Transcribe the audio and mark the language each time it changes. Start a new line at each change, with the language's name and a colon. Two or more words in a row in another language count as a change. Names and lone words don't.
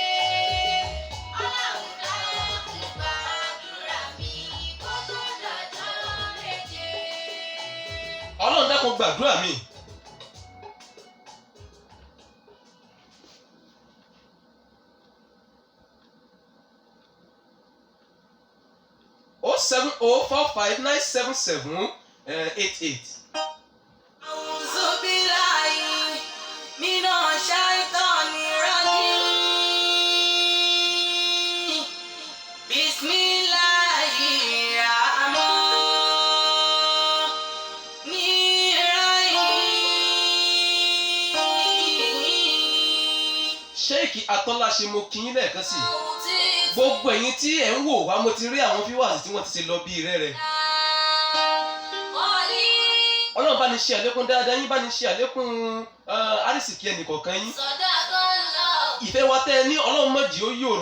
Yoruba: Ọlọ́run dákun gbàdúrà mi. O 704597788.
Arabic: أعوذ بالله من الشيطان الرجيم. بسم الله الرحمن الرحيم.
Yoruba: Sheikh Atọ́láṣe mo kí yín lẹ́ẹ̀kan sí i. Gbogbo ẹ̀yin tí ẹ̀ ń wò wá mo ti rí àwọn fíwàsì tí wọ́n ti ṣe lọ bí rẹ́rẹ́. Ọlọ́run bá ní ṣe àlékún dáadáa yín bá ní ṣe àlékún àrísìkí ẹnìkọ̀ọ̀kan yín. ìfẹ́ wa tẹ́ ẹ ní Ọlọ́run má jẹ́ ó yòrò.